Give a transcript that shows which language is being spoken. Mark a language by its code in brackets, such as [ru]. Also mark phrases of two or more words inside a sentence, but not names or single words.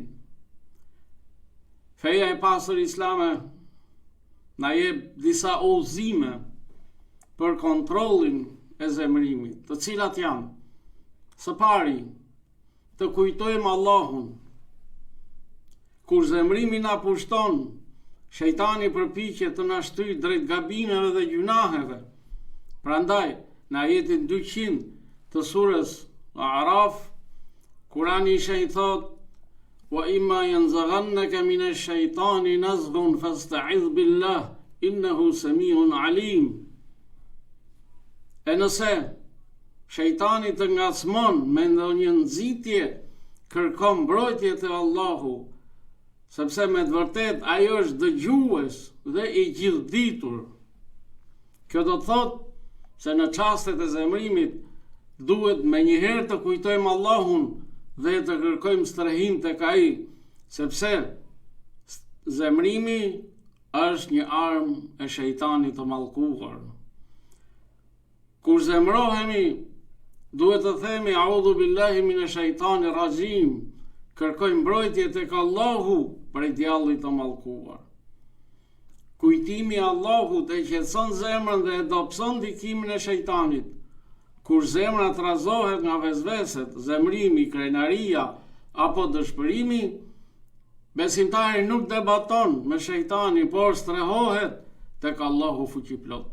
[sq] Feja e pastër islame na jep disa udhëzime për kontrollin e zemrimit, të cilat janë: së pari, të kujtojmë Allahun. Kur zemrimi na pushton, shejtani përpiqet të na shtyjë drejt gabimeve dhe gjunaheve. Prandaj, në ajetin 200 të surës Araf, Kurani i shenjtë thotë: [ar] وإما ينزغنك من الشيطان نزغ فاستعذ بالله إنه سميع عليم. [sq] E nëse shejtani të ngacmon me ndonjë nxitje, kërkon mbrojtje te Allahu, sepse me të vërtet ai është dëgjues dhe i gjithditur. Kjo do të thotë se në çastet e zemrimit duhet me njëherë të kujtojmë Allahun dhe të kërkojmë strehim tek ai, sepse zemrimi është një armë e shejtanit të mallkuar. Kur zemrohemi, duhet të themi [ar] أعوذ بالله من الشيطان الرجيم, [sq] kërkojmë mbrojtje tek Allahu prej djallit të mallkuar. Kujtimi i Allahut e qetëson zemrën dhe e dobëson ndikimin e shejtanit. Kur zemra trazohet nga vezveset, zemrimi, krenaria apo dëshpërimi, besimtari nuk debaton me shejtanin, por strehohet tek Allahu fuqiplot.